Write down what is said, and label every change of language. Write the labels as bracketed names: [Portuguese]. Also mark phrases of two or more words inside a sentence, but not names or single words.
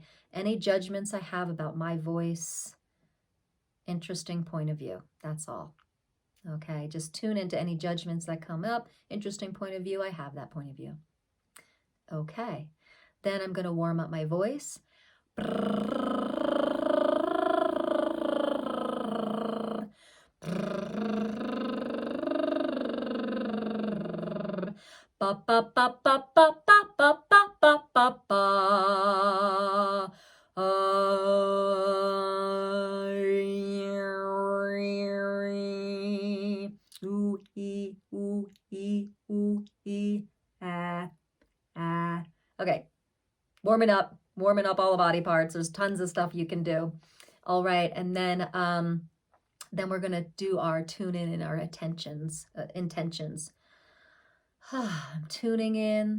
[English] Any judgments I have about my voice, interesting point of view. That's all. Okay. Just tune into any judgments that come up. Interesting point of view. I have that point of view. Okay. Then I'm going to warm up my voice. Ba ba ba ba ba ba ba ba ba ba ba. Ooh ee ooh ee ooh ee ah ah. Okay, warming up all the body parts. There's tons of stuff you can do. All right, and then Then we're going to do our tune in and our intentions. I'm tuning in.